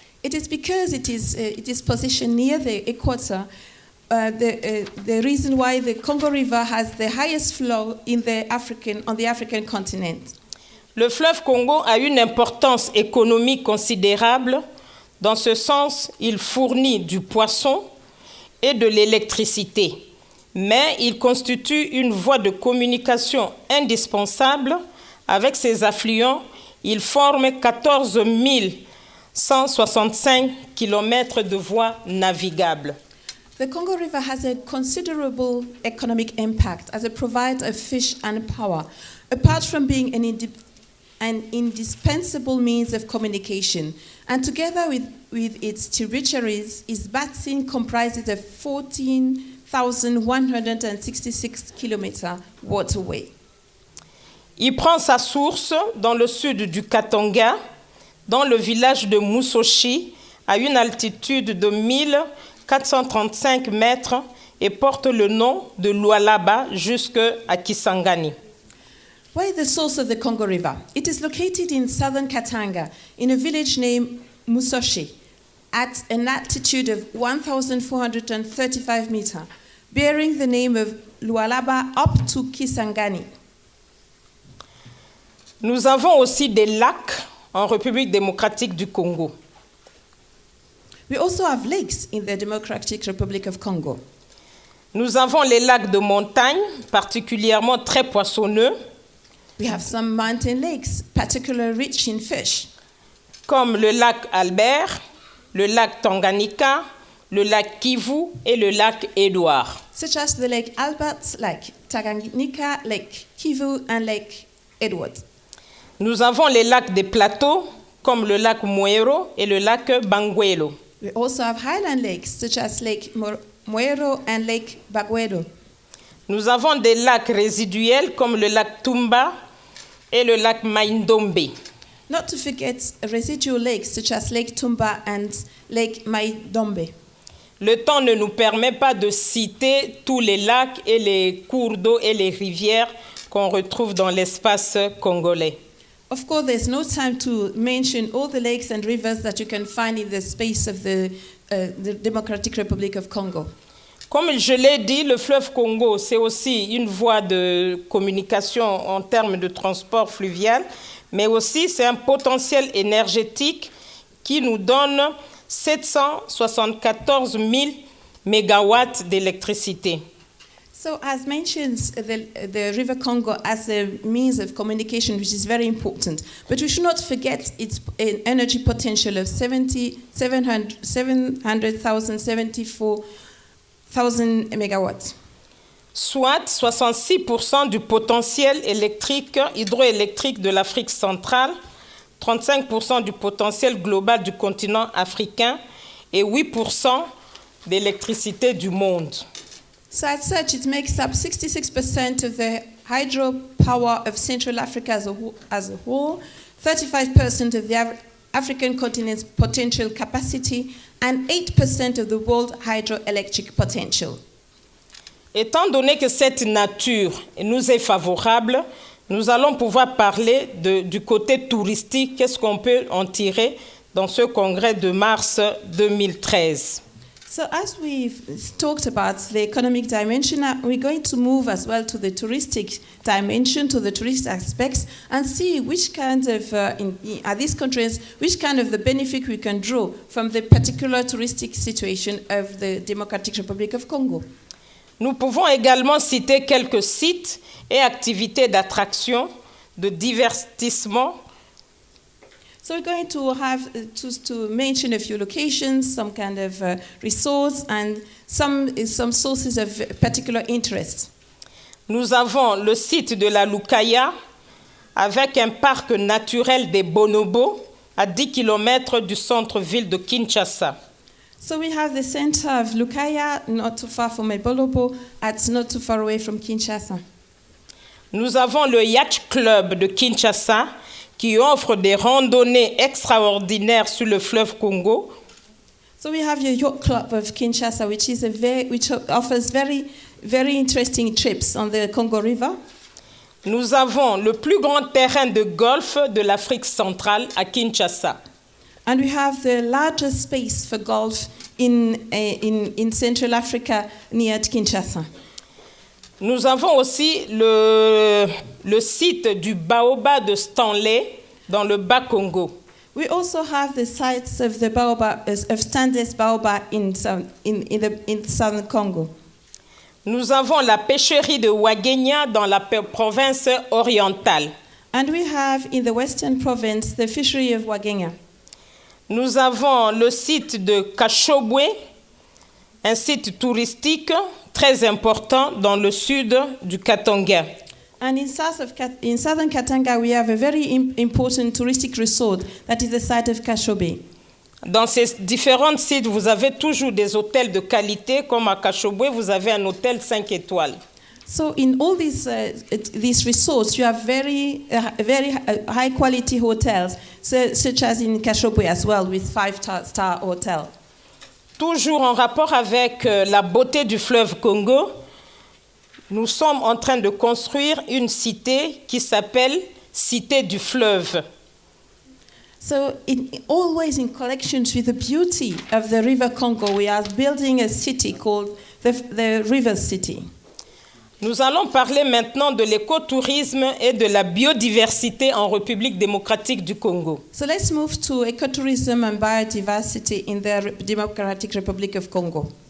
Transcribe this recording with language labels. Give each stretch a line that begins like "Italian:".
English: It is because it is positioned near the equator, the reason why the Congo River has the highest flow on the African continent.
French: Le fleuve Congo a une importance économique considérable. Dans ce sens, il fournit du poisson et de l'électricité. Mais il constitue une voie de communication indispensable. Avec ses affluents, il forme 14 165 km de voies navigables.
English: The Congo River has a considerable economic impact as a provider of fish and power, apart from being an indispensable means of communication. And together with its tributaries, its basin comprises a 14,166 km waterway.
French: Il prend sa source dans le sud du Katanga, dans le village de Musoshi, à une altitude de 1435 mètres et porte le nom de Lualaba jusqu'à Kisangani.
English: Where is the source of the Congo River? It is located in southern Katanga, in a village named Musoshi, at an altitude of 1,435 meters, bearing the name of Lualaba up to Kisangani.
French: Nous avons aussi des lacs en République démocratique du Congo.
English: We also have lakes in the Democratic Republic of Congo.
French: Nous avons les lacs de montagne, particulièrement très poissonneux.
English: We have some mountain lakes, particularly rich in fish.
French: Comme le lac Albert, le lac Tanganyika, le lac Kivu et le lac Édouard.
English: Such as the Lake Albert, Lake Tanganyika, Lake Kivu, and Lake Edward.
French: Nous avons les lacs des plateaux, comme le lac Muero et le lac Banguelo.
English: We also have highland lakes, such as Lake Muero and Lake Baguedo.
French: Nous avons des lacs résiduels, comme le lac Tumba et le lac Maindombe.
English: Not to forget residual lakes, such as Lake Tumba and Lake Maindombe.
French: Le temps ne nous permet pas de citer tous les lacs et les cours d'eau et les rivières qu'on retrouve dans l'espace congolais.
English: Of course, there's no time to mention all the lakes and rivers that you can find in the space of the Democratic Republic of Congo.
French: Comme je l'ai dit, le fleuve Congo, c'est aussi une voie de communication en termes de transport fluvial, mais aussi c'est un potentiel énergétique qui nous donne 774 000 mégawatts d'électricité.
English: So as mentioned, the River Congo as a means of communication, which is very important. But we should not forget its energy potential of 774,000 megawatts.
French: Soit 66% du potentiel hydroélectrique de l'Afrique centrale, 35% du potentiel global du continent africain et 8% d'électricité du monde.
English: So as such, it makes up 66% of the hydropower of Central Africa as a whole, 35% of the African continent's potential capacity, and 8% of the world hydroelectric potential.
French: Étant donné que cette nature nous est favorable, nous allons pouvoir parler du côté touristique, qu'est-ce qu'on peut en tirer dans ce congrès de mars 2013.
English: So as we've talked about the economic dimension, we're going to move as well to the touristic dimension, to the tourist aspects, and see which kind of, at these countries, which kind of the benefit we can draw from the particular touristic situation of the Democratic Republic of Congo.
French: Nous pouvons également citer quelques sites et activités d'attraction, de divertissement.
English: So we're going to have to mention a few locations, some kind of resorts, and some sources of particular interest.
French: Nous avons le site de la Lukaya avec un parc naturel des bonobos à 10 km du centre-ville de Kinshasa.
English: So we have the center of Lukaya, not too far from Ebolobo, not too far away from Kinshasa.
French: Nous avons le Yacht Club de Kinshasa qui offre des randonnées extraordinaires sur le fleuve Congo.
English: So we have your Yacht Club of Kinshasa, which offers very, very interesting trips on the Congo River.
French: Nous avons le plus grand terrain de golf de l'Afrique centrale à Kinshasa.
English: And we have the largest space for golf in Central Africa near Kinshasa.
French: Nous avons aussi le site du Baobab de Stanley dans le Bas-Congo.
English: We also have the sites of the Baobab, of Stanley's Baobab in southern Congo.
French: Nous avons la pêcherie de Wagenya dans la province orientale.
English: And we have in the western province the fishery of Wagenya.
French: Nous avons le site de Kashobwe, un site touristique très important dans le sud du Katanga.
English: And in southern Katanga, we have a very important touristic resort that is the site of Kashobe.
French: Dans ces différents sites, vous avez toujours des hôtels de qualité, comme à Kashobwe, vous avez un hôtel 5 étoiles.
English: So in all these resorts, you have very high quality hotels, such as in Kashobwe as well, with 5-star hotel.
French: Toujours en rapport avec la beauté du fleuve Congo, nous sommes en train de construire une cité qui s'appelle Cité du fleuve.
English: So always in collections with the beauty of the River Congo, we are building a city called the River City.
French: Nous allons parler maintenant de l'écotourisme et de la biodiversité en République démocratique du Congo.
English: So let's move to ecotourism and biodiversity in the Democratic Republic of Congo.